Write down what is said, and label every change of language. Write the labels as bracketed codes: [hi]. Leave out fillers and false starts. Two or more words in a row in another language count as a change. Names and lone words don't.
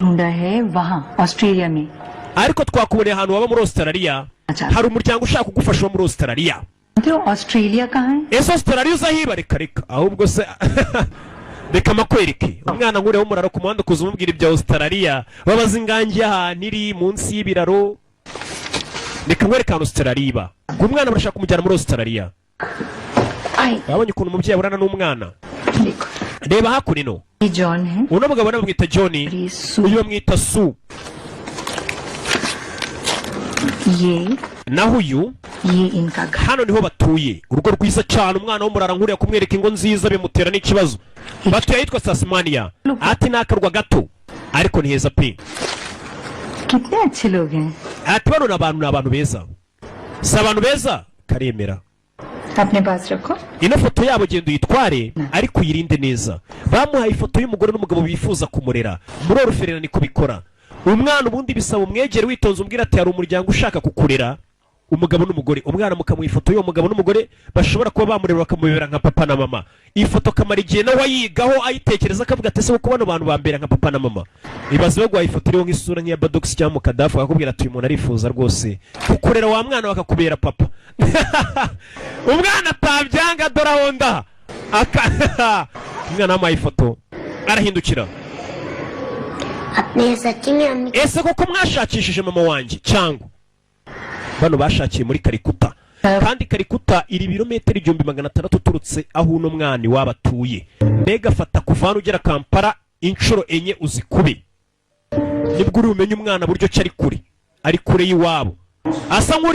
[rw] ariko twakuboneye ahantu waba muri Australia hari umuryango ushaka kugufasha muri Australia ese Australia uzahiba reka ahubwo se reka makwereke umwana ngureho umuraro ku muhanda kuza umubwira ibya Australia babaza ingangi y'ahantu iri munsi y'ibiraro reka nkwereke ahantu Australia iba ngo umwana barashaka kumujyana muri Australia babonye ukuntu umubyeyi aburana n'umwana reba hakurino [hi] ये जॉन है [rw] uno mugabo bamwita John uyu bamwita Sue [hi] ये [rw] naho uyu [hi] इनका घर [rw] hano niho batuye urugo rwiza cyane umwana w'umurara nkuriya kumwereka ingo nziza bimutera n'ikibazo batuye ahitwa Tasmania ati nakarwa gato ariko ni heza pe [hi] कितने अच्छे लोग हैं [rw] ati bano ni abantu beza si abantu beza karemera [hi] अपने पास रखो [rw] ino foto yabo genda uyitware ariko uyirinde neza bamuhaye ifoto y'umugore n'umugabo bifuza kumurera muri oruferina niko bikora umwana ubundi bisaba umwegere witonze umbwira ati hari umuryango ushaka kukurera umugabo n'umugore umwana mukamuha ifoto y'uwo mugabo n'umugore bashobora kuba bamurera bakamubera nka papa na mama iyi foto kamara igihe nawe ayigaho ayitekereza akavuga ati ese kuko bano bantu bambera nka papa na mama ibaze baguhaye ifoto iriho nk'isura nk'iya Badox cyangwa Mukadafu akakubwira ati uyu muntu arifuza rwose kukurera wa mwana bakakubera papa umwana atabyanga dore aho nda umwana wamuhaye ifoto arahindukira [hi] अपने सच्ची में अम्मी [rw] ese koko mwashakishije mama wanjye cyangwa bano bashakiye muri Kalikuta kandi Kalikuta iri birometero 1600 uturutse aho uno mwana waba atuye mbega fata kuva hano ugera Kampala inshuro enye uzikube nibwo uri umenye umwana buryo cyari kure y'iwabo asa nk'uri